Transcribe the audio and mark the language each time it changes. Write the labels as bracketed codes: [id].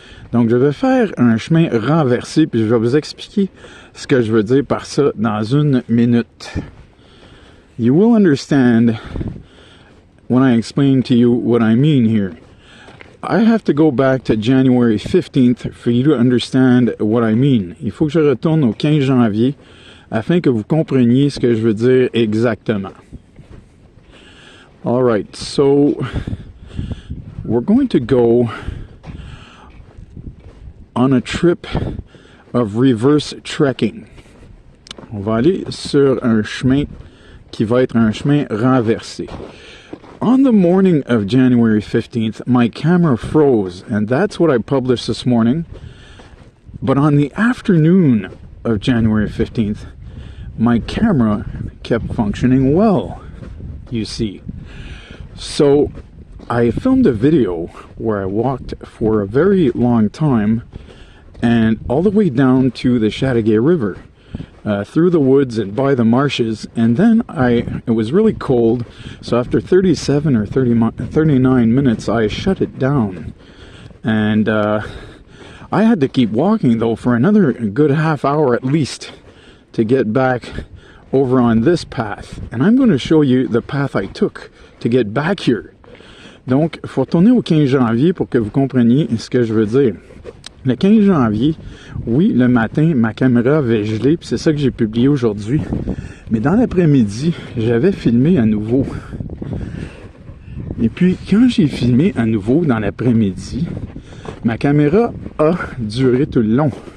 [fr] Donc, je vais faire un chemin renversé, puis je vais vous expliquer ce que je veux dire par ça dans une minute. [en] You will understand when I explain to you what I mean here. I have to go back to January 15th for you to understand what I mean. [fr] Il faut que je retourne au 15 janvier afin que vous compreniez ce que je veux dire exactement. [en] All right, so we're going to go on a trip of reverse trekking. [fr] On va aller sur un chemin qui va être un chemin renversé. [en] On the morning of January 15th, my camera froze, and that's what I published this morning. But on the afternoon of January 15th, my camera kept functioning well, you see. So I filmed a video where I walked for a very long time and all the way down to the Chateauguay River, through the woods and by the marshes, and then it was really cold, so after 37 or 39 minutes I shut it down, and I had to keep walking though for another good half hour at least to get back over on this path, and I'm going to show you the path I took to get back here. [fr] Donc, il faut retourner au 15 janvier pour que vous compreniez ce que je veux dire. Le 15 janvier, oui, le matin, ma caméra avait gelé, puis c'est ça que j'ai publié aujourd'hui. Mais dans l'après-midi, j'avais filmé à nouveau. Et puis, quand j'ai filmé à nouveau dans l'après-midi, ma caméra a duré tout le long.